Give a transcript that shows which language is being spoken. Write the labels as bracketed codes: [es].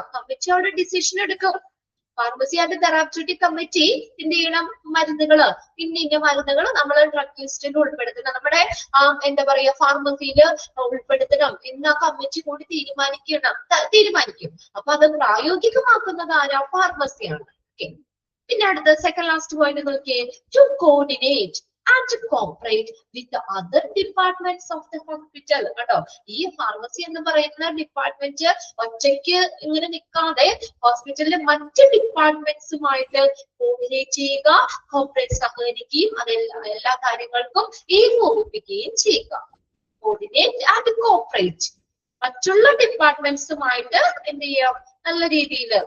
[ml] കമ്മിറ്റിയോട് decision എടുക്കും. Pharmacy and therapeutic committee എന്ത് ചെയ്യണം, മരുന്നുകള്, ഇന്ന മരുന്നുകൾ നമ്മൾ ഡ്രഗ് ലിസ്റ്റിൽ ഉൾപ്പെടുത്തണം, നമ്മുടെ എന്താ പറയാ ഫാർമസിയിൽ ഉൾപ്പെടുത്തണം എന്ന കമ്മിറ്റി കൂടി തീരുമാനിക്കും. അപ്പൊ അത് പ്രായോഗികമാക്കുന്നത് ആരാ, ഫാർമസിയാണ്. ഓക്കെ, പിന്നെ അടുത്ത സെക്കൻഡ് ലാസ്റ്റ് പോയിന്റ് നോക്കിയേ, [en] To coordinate and to cooperate with the other departments of the hospital. [ml] കേട്ടോ, ഈ ഫാർമസി എന്ന് പറയുന്ന ഡിപ്പാർട്ട്മെന്റ് ഒറ്റയ്ക്ക് ഇങ്ങനെ നിൽക്കാതെ ഹോസ്പിറ്റലിലെ മറ്റ് ഡിപ്പാർട്ട്മെന്റ്സുമായിട്ട് കോർഡിനേറ്റ് ചെയ്യുക, കോർപ്പറേറ്റ് സഹകരിക്കുകയും എല്ലാ കാര്യങ്ങൾക്കും ഏകോപിപ്പിക്കുകയും ചെയ്യുക. കോർഡിനേറ്റ് ആൻഡ് കോർപ്പറേറ്റ്, മറ്റുള്ള ഡിപ്പാർട്ട്മെന്റ്സുമായിട്ട് എന്ത് ചെയ്യാം, നല്ല രീതിയിൽ.